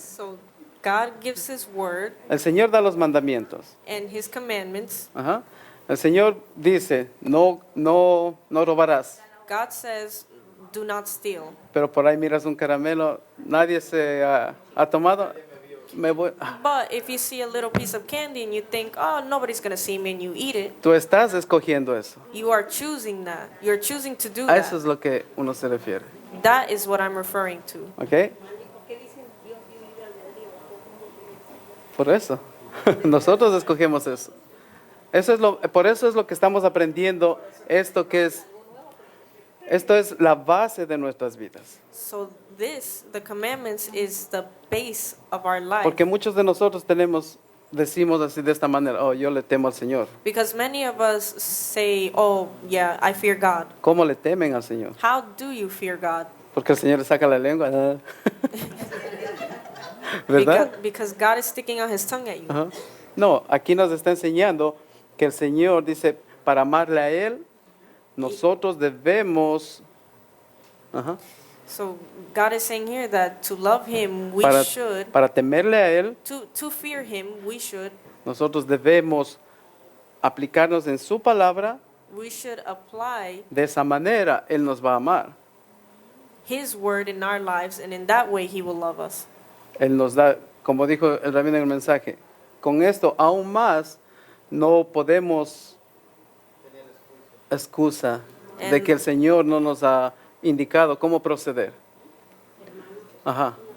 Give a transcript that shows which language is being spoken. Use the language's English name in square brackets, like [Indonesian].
[English] so God gives his word [Spanish] El Señor da los mandamientos. [English] and his commandments. Ajá. [Spanish] El Señor dice, no robarás. [English] God says, do not steal. [Spanish] Pero por ahí miras un caramelo, nadie se ha tomado. Me voy. [English] But if you see a little piece of candy and you think, oh, nobody's going to see me, and you eat it, [Spanish] Tú estás escogiendo eso. [English] you are choosing that. You're choosing to do [Spanish] A eso [English] that. [Spanish] es lo que uno se refiere. [English] That is what I'm referring to. [Spanish] ¿Ok? Por eso. Nosotros escogemos eso. Por eso es lo que estamos aprendiendo. Esto es la base de nuestras vidas. [English] So the commandments is the base of our life. [Spanish] Porque muchos de nosotros decimos así de esta manera, oh, yo le temo al Señor. [English] Because many of us say, oh, yeah, I fear God. [Spanish] ¿Cómo le temen al Señor? [English] How do you fear God? [Spanish] Porque el Señor le saca la lengua. ¿Verdad? [English] Because God is sticking out his tongue at you. Ajá. [Spanish] No, aquí nos está enseñando que el Señor dice, para amarle a Él, nosotros debemos, ajá, [English] So God is saying here that to love him, we should, [Spanish] para temerle a Él, [English] to fear him, we should [Spanish] nosotros aplicarnos en su palabra. [English] apply [Spanish] De esa manera Él nos va a amar. [English] his word in our lives, and in that way he will love us. [Spanish] Él nos da, como dijo el rabino en el mensaje, con esto aún más no podemos excusa de que el Señor no nos ha indicado cómo proceder. Ajá.